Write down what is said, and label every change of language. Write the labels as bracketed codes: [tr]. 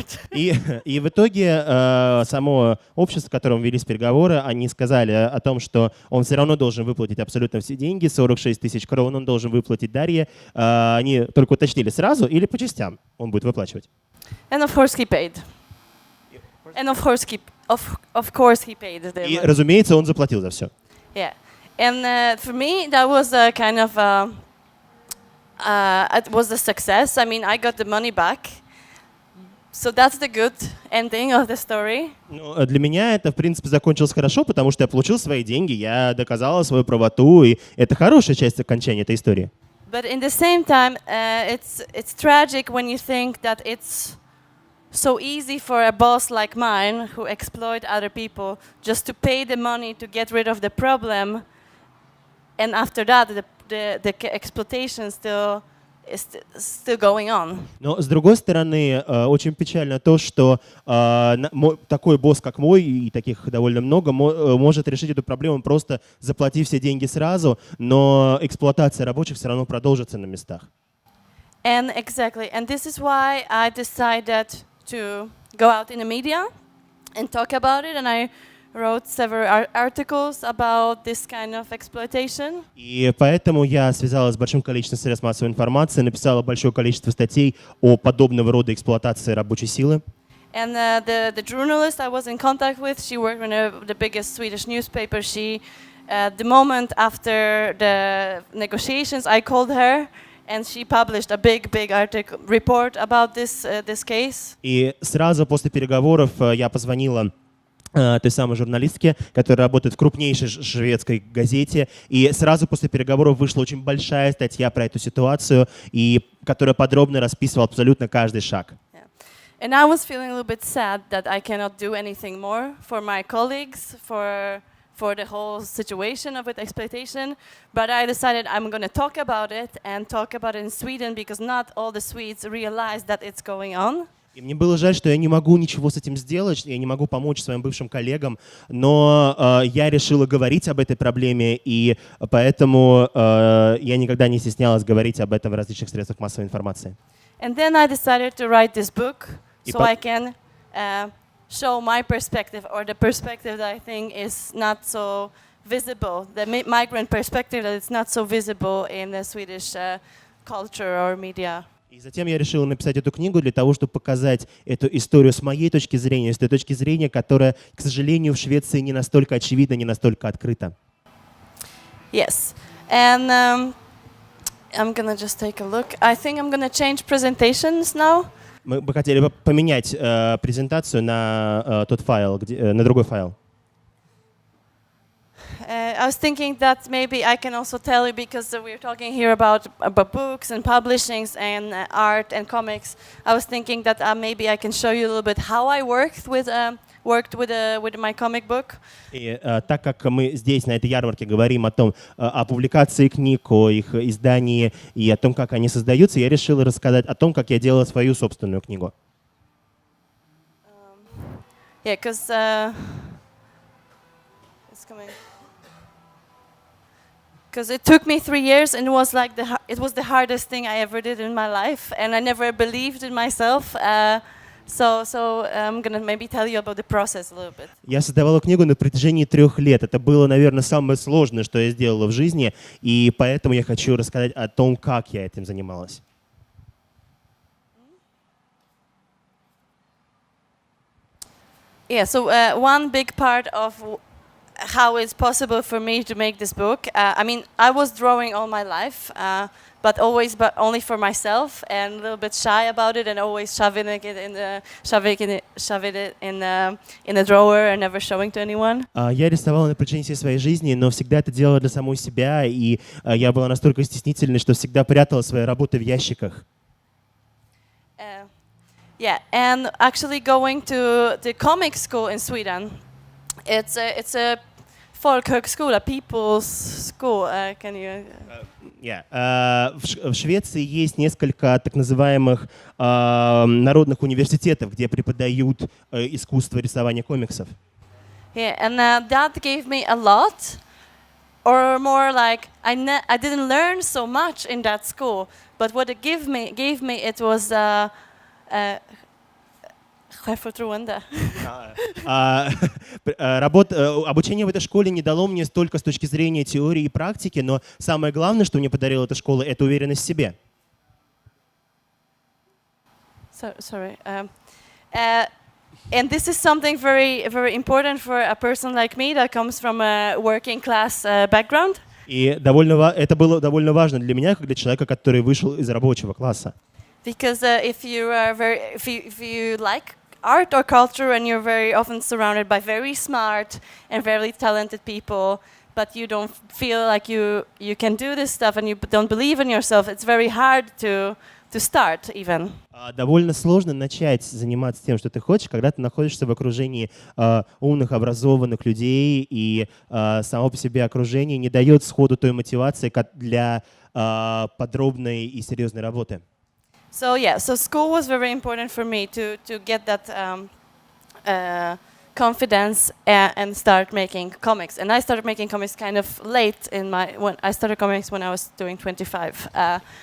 [ru] И в итоге само общество, с которым велись переговоры, они сказали о том, что он все равно должен выплатить абсолютно все деньги, 46 тысяч крон он должен выплатить Дарье. Они только уточнили сразу или по частям он будет выплачивать. [en] And of course he paid. And of course he paid. [ru] И, разумеется, он заплатил за все. [en] Yeah. And for me, that was a kind of it was a success. I mean, I got the money back. So that's the good ending of the story. [ru] Ну, для меня это, в принципе, закончилось хорошо, потому что я получил свои деньги, я доказала свою правоту, и это хорошая часть окончания этой истории. [en] But in the same time, it's tragic when you think that it's so easy for a boss like mine who exploit other people just to pay the money to get rid of the problem, and after that the exploitation is still going on. [ru] Но с другой стороны, очень печально то, что такой босс, как мой, и таких довольно много, может решить эту проблему, просто заплатив все деньги сразу, но эксплуатация рабочих все равно продолжится на местах. [en] And exactly, and this is why I decided to go out in the media and talk about it, and I wrote several articles about this kind of exploitation. [ru] И поэтому я связалась с большим количеством средств массовой информации, написала большое количество статей о подобного рода эксплуатации рабочей силы. [en] And the journalist I was in contact with, she worked in the biggest Swedish newspaper. She, the moment after the negotiations, I called her. And she published a big report about this case. [ru] И сразу после переговоров я позвонила той самой журналистке, которая работает в крупнейшей шведской газете, и сразу после переговоров вышла очень большая статья про эту ситуацию, и которая подробно расписывала абсолютно каждый шаг. [en] And I was feeling a little bit sad that I cannot do anything more for my colleagues, for the whole situation of exploitation, but I decided I'm going to talk about it and talk about it in Sweden because not all the Swedes realize that it's going on. [ru] И мне было жаль, что я не могу ничего с этим сделать, я не могу помочь своим бывшим коллегам, но я решила говорить об этой проблеме, и поэтому я никогда не стеснялась говорить об этом в различных средствах массовой информации. [en] And then I decided to write this book so I can show my perspective, or the perspective that I think is not so visible, the migrant perspective that is not so visible in the Swedish culture or media. [ru] И затем я решила написать эту книгу для того, чтобы показать эту историю с моей точки зрения, с той точки зрения, которая, к сожалению, в Швеции не настолько очевидна, не настолько открыта. [en] Yes, and I'm gonna just take a look. I think I'm gonna change presentations now. [ru] Мы бы хотели поменять презентацию на тот файл, на другой файл. [en] I was thinking that maybe I can also tell you, because we're talking here about books and publishings and art and comics. I was thinking that maybe I can show you a little bit how I worked with my comic book. [ru] И так как мы здесь, на этой ярмарке, говорим о публикации книг, о их издании и о том, как они создаются, я решил рассказать о том, как я делала свою собственную книгу. [en] Yeah, because it's coming. Because it took me 3 years, and it was the hardest thing I ever did in my life, and I never believed in myself. So I'm gonna maybe tell you about the process a little bit. [ru] Я создавала книгу на протяжении 3 лет. Это было, наверное, самое сложное, что я сделала в жизни, и поэтому я хочу рассказать о том, как я этим занималась. [en] Yeah, so one big part of how it's possible for me to make this book, I mean, I was drawing all my life, but only for myself, and a little bit shy about it, and always shoving it in a drawer and never showing to anyone. [ru] Я рисовала на протяжении всей своей жизни, но всегда это делала для самой себя, и я была настолько стеснительной, что всегда прятала свои работы в ящиках. [en] Yeah, and actually going to the comic school in Sweden, it's a folkhögskola, people's school. Can you? [ru] В Швеции есть несколько так называемых народных университетов, где преподают искусство рисования комиксов. [en] Yeah, and that gave me a lot, or more like I didn't learn so much in that school, but what it gave me it was självförtroende. [ru] Обучение в этой школе не дало мне столько с точки зрения теории и практики, но самое главное, что мне подарила эта школа, это уверенность в себе. [en] Sorry. And this is something very, very important for a person like me that comes from a working class background. [ru] И это было довольно важно для меня, как для человека, который вышел из рабочего класса. [en] Because if you like art or culture and you're very often surrounded by very smart and very talented people, but you don't feel like you can do this stuff and you don't believe in yourself, it's very hard to start even. [ru] Довольно сложно начать заниматься тем, что ты хочешь, когда ты находишься в окружении умных, образованных людей, и само по себе окружение не дает сходу той мотивации для подробной и серьезной работы. [en] So school was very important for me to get that confidence and start making comics. And I started making comics kind of late when I started comics when I was doing 25.